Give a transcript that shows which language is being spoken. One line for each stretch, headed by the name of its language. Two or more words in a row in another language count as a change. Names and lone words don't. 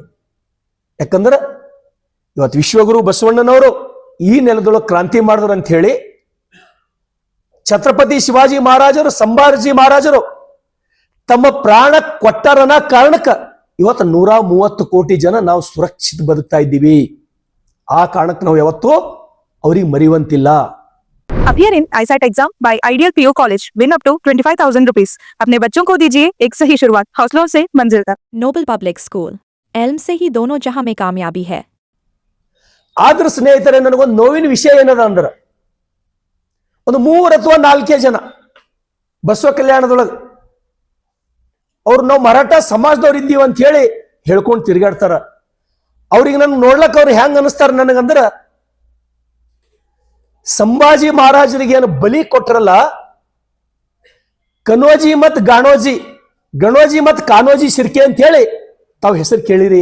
Kannada: ಯಾಕಂದ್ರೆ ಇವತ್ತು ವಿಶ್ವಗುರು ಬಸವಣ್ಣನವರು ಈ ನೆಲದೊಳಗೆ ಕ್ರಾಂತಿ ಮಾಡಿದ್ರು ಅಂತ ಹೇಳಿ, ಛತ್ರಪತಿ ಶಿವಾಜಿ ಮಹಾರಾಜರು, ಸಂಭಾಜಿ ಮಹಾರಾಜರು ತಮ್ಮ ಪ್ರಾಣ ಕೊಟ್ಟರನ ಕಾರಣಕ್ಕೆ ಇವತ್ತು 130 ಕೋಟಿ ಜನ ನಾವು ಸುರಕ್ಷಿತ ಬದುಕ್ತಾ ಇದ್ದೀವಿ. ಆ ಕಾರಣಕ್ಕೆ ನಾವು ಯಾವತ್ತೂ ಅವ್ರಿಗೆ ಮರೆಯುವಂತಿಲ್ಲ.
English: Appear in ISAT exam by Ideal PO College. Win up to 25,000 rupees.
Hindi: अपने बच्चों को दीजिए एक सही शुरुआत. हौसलों से मंजिल तक. नोबल पब्लिक स्कूल, एल्म से ही दोनों जहां में कामयाबी है.
Kannada: ಆದ್ರ ಸ್ನೇಹಿತರೆ, ನನಗೊಂದು ನೋವಿನ ವಿಷಯ ಏನದ ಅಂದ್ರೆ, ಒಂದು 3 ಅಥವಾ 4 ಜನ ಬಸವ ಕಲ್ಯಾಣದೊಳಗೆ ಅವ್ರು ನಾವು ಮರಾಠ ಸಮಾಜದವ್ರು ಇದ್ದೀವಿ ಅಂತ ಹೇಳಿ ಹೇಳ್ಕೊಂಡು ತಿರುಗಾಡ್ತಾರ. ಅವ್ರಿಗೆ ನನ್ಗೆ ನೋಡ್ಲಕ್ಕ ಅವ್ರು ಹೆಂಗ್ ಅನಿಸ್ತಾರ ನನಗಂದ್ರ, ಸಂಭಾಜಿ ಮಹಾರಾಜರಿಗೆ ಏನು ಬಲಿ ಕೊಟ್ರಲ್ಲ, ಕನೋಜಿ ಮತ್ ಗಾಣೋಜಿ, ಗಣೋಜಿ ಮತ್ ಕಾನೋಜಿ ಶಿರ್ಕೆ ಅಂತ ಹೇಳಿ ತಾವು ಹೆಸರು ಕೇಳಿರಿ.